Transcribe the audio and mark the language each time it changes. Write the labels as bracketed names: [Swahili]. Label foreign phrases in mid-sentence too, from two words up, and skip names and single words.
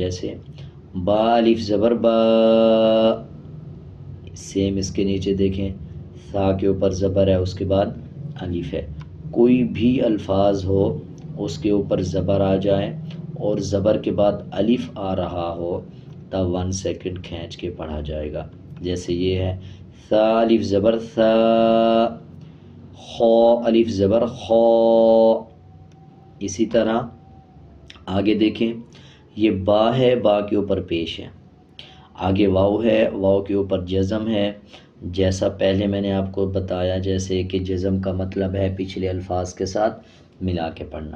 [Urdu] جیسے با الف زبر با، سیم اس کے نیچے دیکھیں، ثا کے اوپر زبر ہے، اس کے بعد الف ہے۔ کوئی بھی الفاظ ہو، اس کے اوپر زبر آ جائے اور زبر کے بعد الف آ رہا ہو، تب 1 سیکنڈ کھینچ کے پڑھا جائے گا۔ جیسے یہ ہے ثا الف زبر ثا، خو الف زبر خو۔ اسی طرح آگے دیکھیں، یہ با ہے، با کے اوپر پیش ہے، آگے واو ہے، واو کے اوپر جزم ہے۔ جیسا پہلے میں نے آپ کو بتایا، جیسے کہ جزم کا مطلب ہے پچھلے الفاظ کے ساتھ ملا کے پڑھنا۔